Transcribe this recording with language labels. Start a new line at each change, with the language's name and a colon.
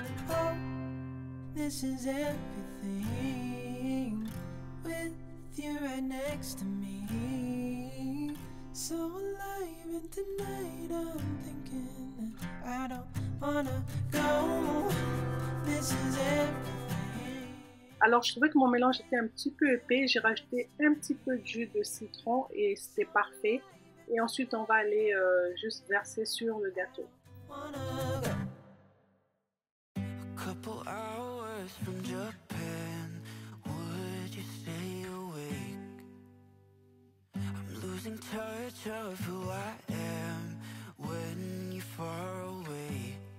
English: Oh, this is everything with you right next to me. So alive, and tonight I'm thinking that I don't wanna go. This is everything.
French: Alors je trouvais que mon mélange était un petit peu épais, j'ai rajouté un petit peu de jus de citron et c'était parfait. Et ensuite on va aller juste verser sur le gâteau.
English: Couple hours from Japan, would you stay awake? I'm losing touch of who I am when you're far away.